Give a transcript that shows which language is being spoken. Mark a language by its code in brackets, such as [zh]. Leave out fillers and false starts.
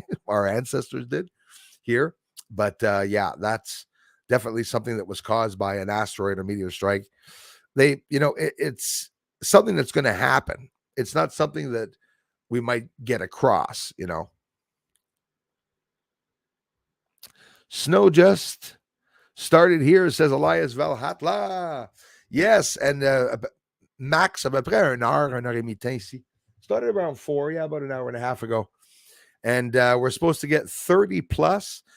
[en] Our ancestors did here. But yeah, that's definitely something that was caused by an asteroid or meteor strike. It's something that's going to happen. It's not something that we might get across, Snow just started here, says Elias Valhatla. Yes, and max [fr] à peu près 1 heure et demie de temps ici. [en] Started around 4, yeah, about an hour and a half ago. And we're supposed to get 30 plus.